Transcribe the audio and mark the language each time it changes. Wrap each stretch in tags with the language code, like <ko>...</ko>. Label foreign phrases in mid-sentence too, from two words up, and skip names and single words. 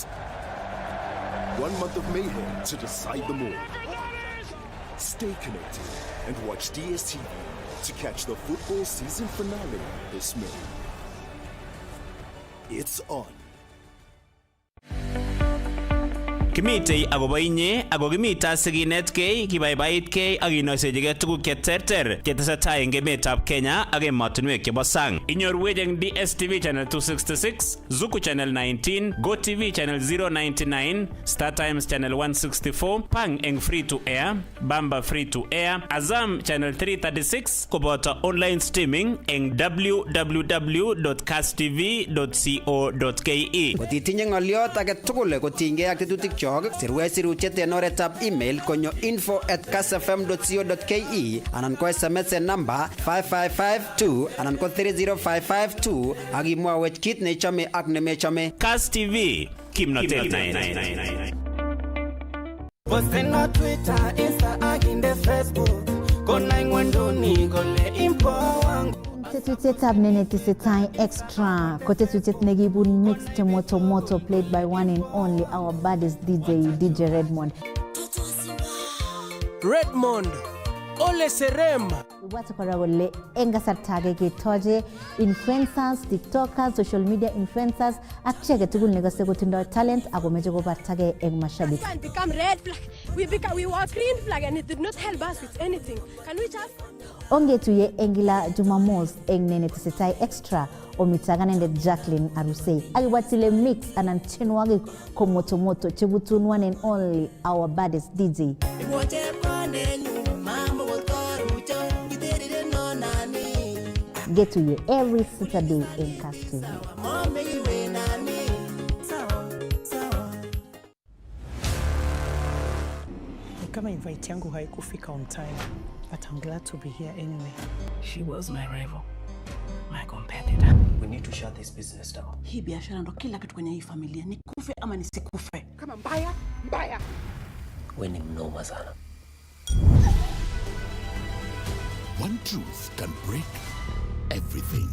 <en>1 month of mayhem to decide them all. Stay connected and watch DSTV to catch the football season finale this May. It's on.</en> <kln>Kimitei akobo inye ako kimita sikinetkei kibaibaitkei ak kinoisechigei tuguk cheterter chetesetai eng emetab Kenya ak emotinwek chebo sang. Inyorwech eng DSTV channel 266, Zuku channel 19, GoTV channel 099, Star Times channel 164, Pang eng</kln> <en>free to air,</en> <kln>Bamba</kln> <en>free to air,</en> <kln>Azam channel 336 koboto</kln> <en>online streaming</en> <kln>eng www.kasstv.co.ke. Kotitinye ng'oliot age tugul kotinygei ak tetutikchok, sirwech sirutiet en oretab email konyo info@kassfm.co.ke anan ko SMS en namba 55552 anan ko 30552 ak imwawech kit neichome ak nemechome. Kass TV, kimnotet Posten na Twitter, Insta ak inde Facebook. Kona ingwenduni kole impo wangu. Tetutietab nenetesetai extra ko tetutiet nekibun mixed moto</kln> <en>played by one and only our baddest DJ Redmond.</en> <kln>Ole Serem. Watu kora kole eng kasarta age ketoche influencers, tiktokers,</kln> <en>social media influencers</en> <kln>ak cheke tugul nekose kotindoi talent ako meche kobartage eng mashabik.</kln> <en>It become red flag. We were green flag and it did not help us with anything. Can we just</en> <kln>Ongetuye eng kila Jumamos eng nenetesetai extra omitaganendet Jacqueline Arusei akiwatile mix anan chenwagik ko moto chebutun</kln> <en>one and only our baddest DJ. Get to you every Saturday in Kass TV.</en> <sw>Kama invite yangu haikufika</sw> <en>on time, but I'm glad to be here anyway. She was my rival, my competitor. We need to shut this business down.</en> <sw>Hii biashara ndo kila kitu kwenye hii familia, nikufe ama nisikufe. kama mbaya? We ni mnoma sana.</sw> <en>One truth can break everything.</en>